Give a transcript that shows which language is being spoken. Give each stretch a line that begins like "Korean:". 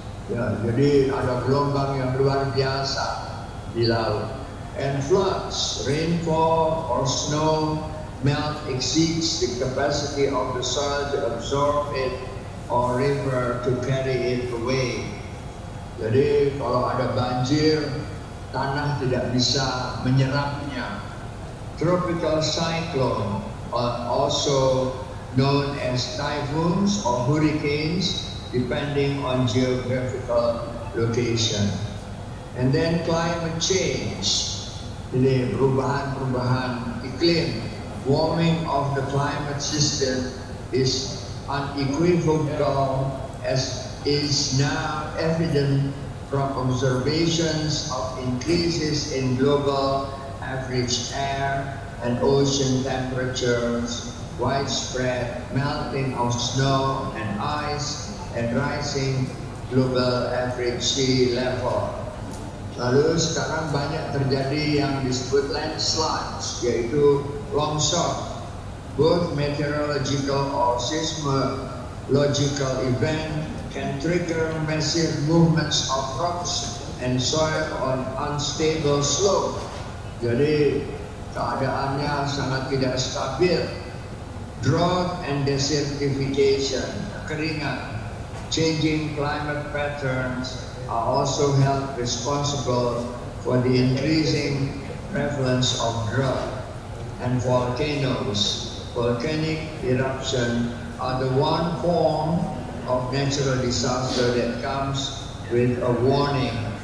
Indonesian: Ya, jadi ada gelombang yang luar biasa di laut.
English: And floods, rainfall or snow melt exceeds the capacity of the soil to absorb it or river to carry it away.
Indonesian: Jadi kalau ada banjir, tanah tidak bisa menyerapnya.
English: Tropical cyclone, also known as typhoons or hurricanes, depending on geographical location. And then climate change,
Indonesian: jadi perubahan iklim,
English: warming of the climate system is unequivocal, as is now evident from observations of increases in global average air and ocean temperatures, widespread melting of snow and ice, and rising global average sea level.
Indonesian: Lalu sekarang banyak terjadi yang disebut landslides, yaitu longsor.
English: Both meteorological or seismological event can trigger massive movements of rocks and soil on unstable slope.
Indonesian: Jadi keadaannya sangat tidak stabil.
English: Drought and desertification, kekeringan, changing climate patterns are also held responsible for the increasing prevalence of drought. And volcanoes, volcanic eruption are the one form of natural disaster that comes with a warning.